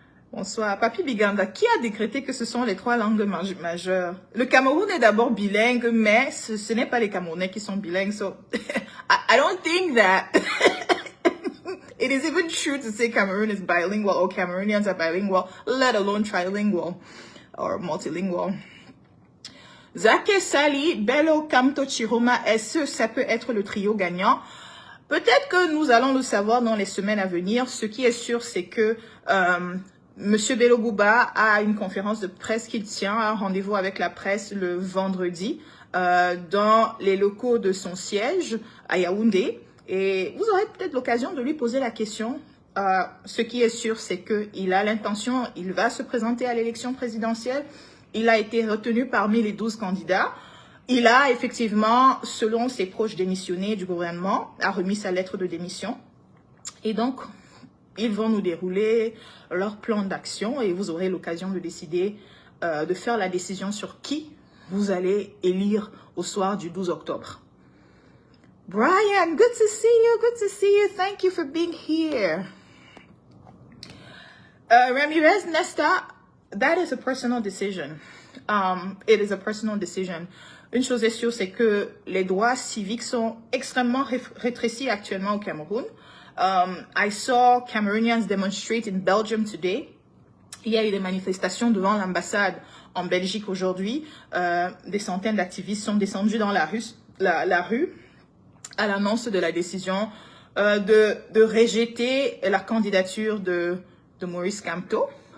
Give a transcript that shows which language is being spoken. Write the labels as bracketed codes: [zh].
[fr] Bonsoir. Papi Biganda, qui a décrété que ce sont les 3 langues majeures? Le Cameroun est d'abord bilingue, mais ce n'est pas les Camerounais qui sont bilingues. [en] So, I don't think that it is even true to say Cameroon is bilingual or Cameroonians are bilingual, let alone trilingual or multilingual. [fr] Zake Sali, Bello, Kamto, Chiroma, est-ce que ça peut être le trio gagnant? Peut-être que nous allons le savoir dans les semaines à venir. Ce qui est sûr, c'est que Monsieur Bello Bouba a une conférence de presse qu'il tient, un rendez-vous avec la presse le vendredi dans les locaux de son siège à Yaoundé. Et vous aurez peut-être l'occasion de lui poser la question. Ce qui est sûr, c'est qu'il a l'intention, il va se présenter à l'élection présidentielle. Il a été retenu parmi les 12 candidats. Il a effectivement, selon ses proches démissionnés du gouvernement, a remis sa lettre de démission. Et donc, ils vont nous dérouler leur plan d'action et vous aurez l'occasion de décider, de faire la décision sur qui vous allez élire au soir du 12 octobre. [en] Brian, good to see you, good to see you. Thank you for being here. Ramirez Nesta, that is a personal decision. It is a personal decision. [fr] Une chose est sûre, c'est que les droits civiques sont extrêmement rétrécis actuellement au Cameroun. [en] I saw Cameroonians demonstrate in Belgium today. [fr] Il y a eu des manifestations devant l'ambassade en Belgique aujourd'hui. Des centaines d'activistes sont descendus dans la rue à l'annonce de la décision de rejeter la candidature de Maurice Kamto.